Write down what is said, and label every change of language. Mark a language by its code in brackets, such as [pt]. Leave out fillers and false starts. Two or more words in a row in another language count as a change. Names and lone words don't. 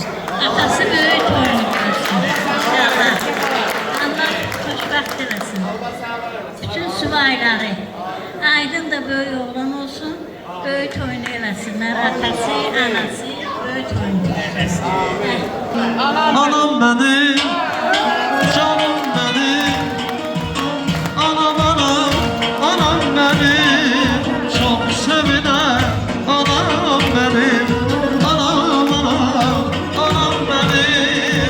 [az] Atası böyük oyunu görsün. İnşallah. Allah xoşbəxt eləsin. Bütün süvayları. Aydın da böyük oğlan olsun. Böyük oyunu eləsinlər. Atası, anası böyük oyunu eləsin. [tr] Anam benim, canım benim. Anam anam, anam benim. Çok sevinen anam benim. Anam anam, anam benim.